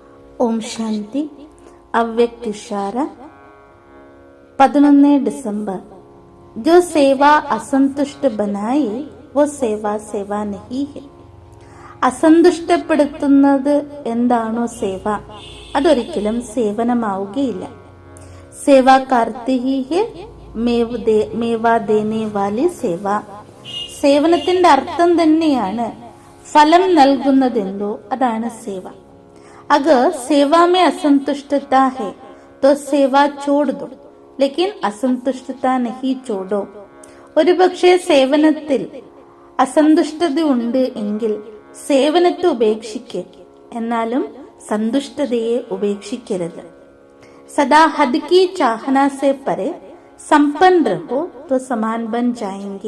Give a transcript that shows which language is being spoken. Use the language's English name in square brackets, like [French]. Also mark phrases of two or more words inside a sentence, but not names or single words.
[Hindi] ओम शांति. अव्यक्त इशारा 11 दिसंबर. जो सेवा असंतुष्ट बनाए वो सेवा सेवा नहीं है. [Malayalam] അസന്തുഷ്ടപ്പെടുത്തുന്നത് എന്താണോ സേവ, അതൊരിക്കലും സേവനമാവുകയില്ല. [Hindi] सेवा कार्ती ही है मेवा देने वाली सेवा. [Malayalam] സേവനത്തിന്റെ അർത്ഥം തന്നെയാണ് ഫലം നൽകുന്നതെന്തോ അതാണ് സേവ. [Hindi] अगर सेवा में असंतुष्टता है तो सेवा छोड़ दो, लेकिन असंतुष्टता नहीं छोड़ो. [Malayalam] ഒരുപക്ഷെ സേവനത്തിൽ അസന്തുഷ്ടത ഉണ്ട് എങ്കിൽ സേവനത്തെ ഉപേക്ഷിക്കുക, എന്നാലും സന്തുഷ്ടതയെ ഉപേക്ഷിക്കരുത്. [Hindi] सदा हद की चाहना से परे सम्पन्न रहो तो समान बन जाएंगे.